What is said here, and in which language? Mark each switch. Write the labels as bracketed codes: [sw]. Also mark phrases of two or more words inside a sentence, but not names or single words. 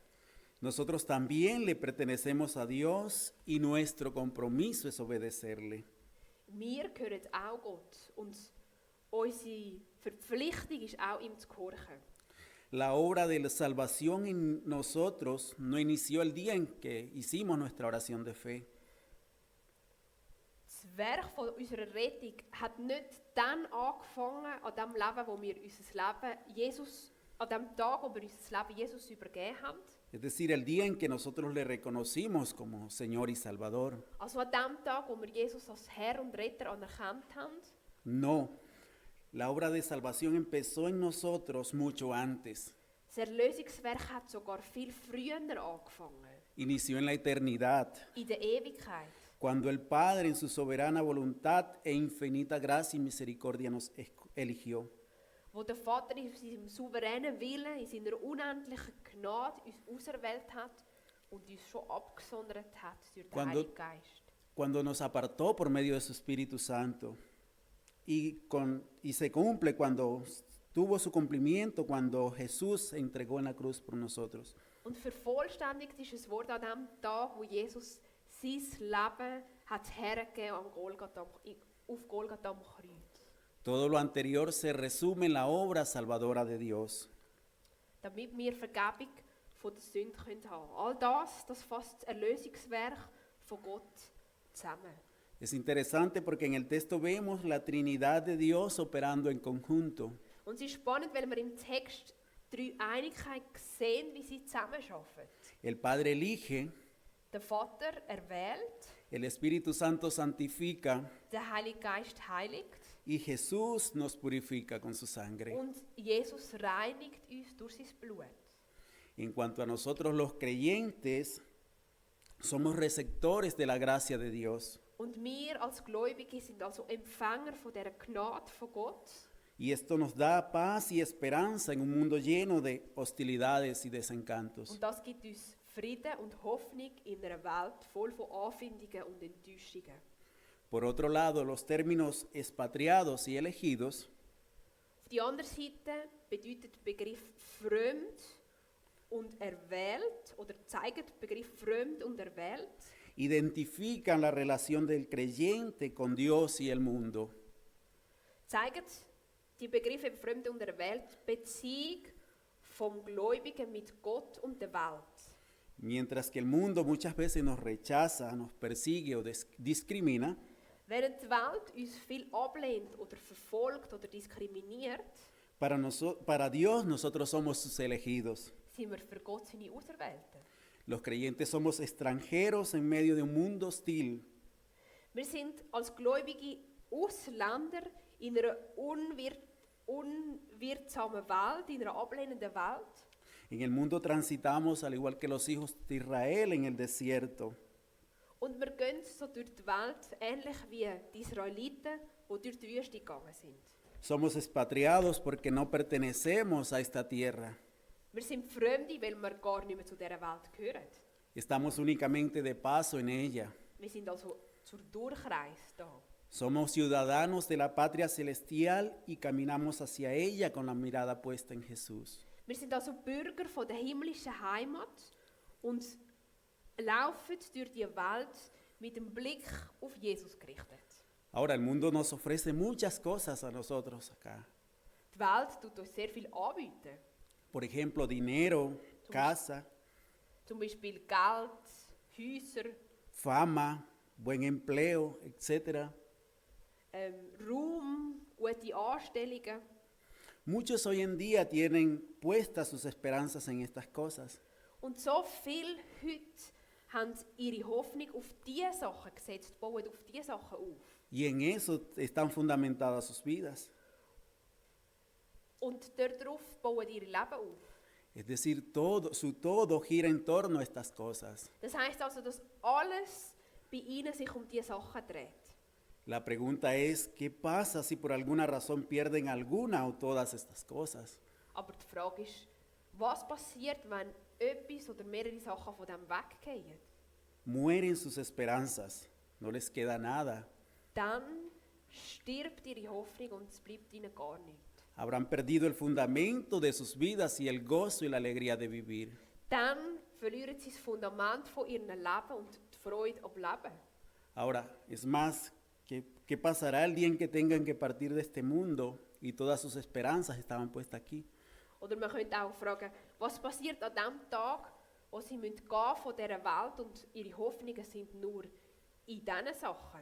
[es] Nosotros también le pertenecemos a Dios y nuestro compromiso es obedecerle. [de] Wir gehören auch Gott und unsere Verpflichtung ist auch, ihm zu gehorchen. [es] La obra de la salvación en nosotros no inició el día en que hicimos nuestra oración de fe. [de] Das Werk von unserer Rettung hat nicht dann angefangen, an dem Leben, wo wir unser Leben Jesus, an dem Tag, wo wir unser Leben Jesus übergeben haben. [es] Es decir, el día en que nosotros le reconocimos como Señor y Salvador. [de] Also an dem Tag, wo wir Jesus als Herr und Retter anerkannt haben. [es] No, la obra de salvación empezó en nosotros mucho antes. [de] Das Erlösungswerk hat sogar viel früher angefangen. [es] Inició en la eternidad, [de] In der Ewigkeit. [es] cuando el Padre en su soberana voluntad e infinita gracia y misericordia nos eligió. [de] Wo der Vater in seinem souveränen Willen, in seiner unendlichen Gnade uns auserwählt hat und uns schon abgesondert hat durch den Heiligen Geist. [es] Cuando nos apartó por medio de su Espíritu Santo y se cumple cuando tuvo su cumplimiento cuando Jesús se entregó en la cruz por nosotros. [de] Und vervollständigt ist es Wort an dem Tag, wo Jesus sein Leben hat hergegeben auf Golgatha am Kreuz. [es] Todo lo anterior se resume en la obra salvadora de Dios. [de] Damit wir Vergebung von der Sünde haben können. All das fasst das Erlösungswerk von Gott zusammen. [es] Es interesante porque en el texto vemos la Trinidad de Dios operando en conjunto. [de] Und es ist spannend, weil wir im Text die Dreieinigkeit sehen, wie sie zusammenarbeiten. [es] El Padre elige, [de] Der Vater erwählt, [es] el Espíritu Santo santifica [de] der Heilige Geist heiligt [es] y Jesús nos purifica con su sangre. [de] und Jesus reinigt uns durch sein Blut. [es] En cuanto a nosotros los creyentes, somos receptores de la gracia de Dios. [de] Und wir als Gläubige sind also Empfänger von dieser Gnade von Gott. [es] Y esto nos da paz y esperanza en un mundo lleno de hostilidades y desencantos. [de] Und das gibt uns Frieden und Hoffnung in einer Welt voll von Anfindungen und Enttäuschungen. [es] Por otro lado, los términos expatriados y elegidos [de] Auf die andere Seite bedeutet der Begriff fremd und erwählt oder zeigt der Begriff fremd und erwählt, [es] identifican la relación del creyente con Dios y el mundo. [de] zeigt die Begriffe fremd und erwählt Beziehung vom Gläubigen mit Gott und der Welt. [es] Mientras que el mundo muchas veces nos rechaza, nos persigue o discrimina, [de] Während die Welt uns viel ablehnt oder verfolgt oder diskriminiert, [es] para Dios nosotros somos sus elegidos. [de] sind wir für Gott seine Auserwählten. [es] Los creyentes somos extranjeros en medio de un mundo hostil. [de] Wir sind als gläubige Ausländer in einer unwirtsamen Welt, in einer ablehnenden Welt. [es] En el mundo transitamos al igual que los hijos de Israel en el desierto. [de] Und wir gehen so durch die Welt, ähnlich wie die Israeliten, die durch die Wüste gegangen sind. [es] Somos expatriados porque no pertenecemos a esta tierra. [de] Wir sind Fremde, weil wir gar nicht mehr zu dieser Welt gehören. [es] Estamos únicamente de paso en ella. [de] Wir sind also zur Durchreise da. [es] Somos ciudadanos de la patria celestial y caminamos hacia ella con la mirada puesta en Jesús. [de] Wir sind also Bürger von der himmlischen Heimat und laufen durch die Welt mit dem Blick auf Jesus gerichtet. [es] Ahora el mundo nos ofrece muchas cosas a nosotros acá. [de] Die Welt tut uns sehr viel anbieten. [es] Por ejemplo, dinero, casa, [de] Zum Beispiel Geld, Häuser, [es] fama, buen empleo, etc. [de] Ruhm, gute Anstellungen. [es] Muchos hoy en día tienen puestas sus esperanzas en estas cosas. [de] Und so viele heute haben ihre Hoffnung auf diese Sachen gesetzt, bauen auf diese Sachen auf. [es] Y en eso están fundamentadas sus vidas. [de] Und darauf bauen ihre Leben auf. [es] Es decir, su todo gira en torno a estas cosas. [de] Das heisst also, dass alles bei ihnen sich um diese Sachen dreht. [es] La pregunta es, ¿qué pasa si por alguna razón pierden alguna o todas estas cosas? [de] Aber die Frage ist, was passiert, wenn etwas oder mehrere Sachen von dem weggehen? [es] Mueren sus esperanzas, no les queda nada. [de] Dann stirbt ihre Hoffnung und es bleibt ihnen gar nichts. [es] Habrán perdido el fundamento de sus vidas y el gozo y la alegría de vivir. [de] Dann verlieren sie das Fundament von ihrem Leben und die Freude am Leben. [es] Ahora, es más, ¿qué pasará el día en que tengan que partir de este mundo y todas sus esperanzas estaban puestas aquí? [de] Oder man könnte auch fragen, was passiert an dem Tag, wo sie gehen müssen von dieser Welt und ihre Hoffnungen sind nur in diesen Sachen.